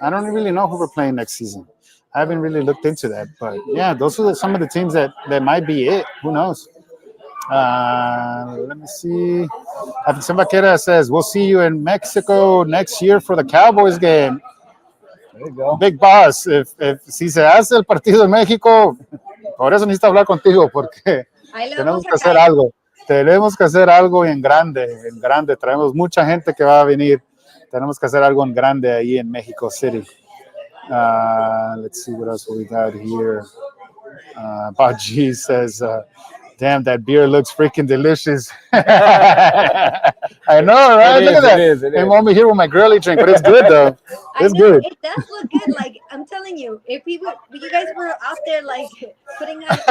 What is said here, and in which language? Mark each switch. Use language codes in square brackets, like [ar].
[en] I don't really know who we're playing next season. I haven't really looked into that. But yeah, those are some of the teams that might be it. Who knows? Let me see. Vaquera says, we'll see you in Mexico next year for the Cowboys game. There you go. Big boss. [es] Si se hace el partido en México, por eso necesito hablar contigo, porque tenemos que hacer algo. Tenemos que hacer algo en grande, en grande. Traemos mucha gente que va a venir. Tenemos que hacer algo en grande ahí en Mexico City. [en] Let's see what else we got here. Baji says, damn, that beer looks freaking delicious. I know, right? Look at that. It is. I'm only here with my girly drink, but it's good, though. It's good. It does look good. Like, I'm telling you, if you guys were out there, like, putting out